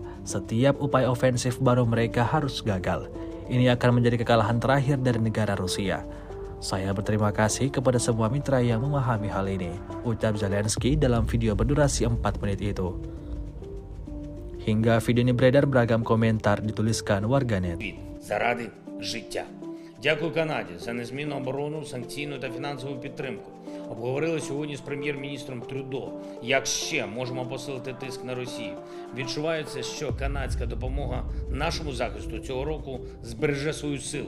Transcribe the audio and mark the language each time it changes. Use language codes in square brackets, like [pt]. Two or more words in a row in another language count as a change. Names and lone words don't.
[id] Setiap upaya ofensif baru mereka harus gagal. Ini akan menjadi kekalahan terakhir dari negara Rusia. Saya berterima kasih kepada semua mitra yang memahami hal ini, ucap Zelensky dalam video berdurasi 4 menit itu. Hingga video ini beredar, beragam komentar dituliskan warganet. [uk] Заради життя. Дякую Канаді за незмінну оборону, санкційну та фінансову підтримку. Обговорили сьогодні з прем'єр-міністром Трюдо, як ще можемо посилити тиск на Росію. Відчувається, що канадська допомога нашому захисту цього року збереже свою силу.